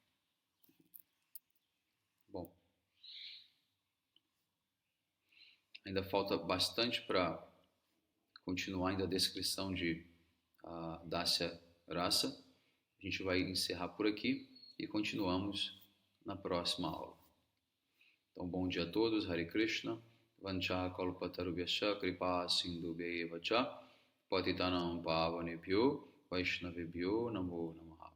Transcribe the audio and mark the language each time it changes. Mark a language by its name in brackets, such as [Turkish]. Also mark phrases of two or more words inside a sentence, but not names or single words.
[Portuguese] Bom, ainda falta bastante para continuar ainda a descrição de Dasya Rasa. A gente vai encerrar por aqui e continuamos na próxima aula. Então, bom dia a todos. Hare Krishna. [Sanskrit] Vancha kalpatarubhyascha kripa sindhubhya evacha patitanam pavanebhyo vaishnavebhyo namo namo.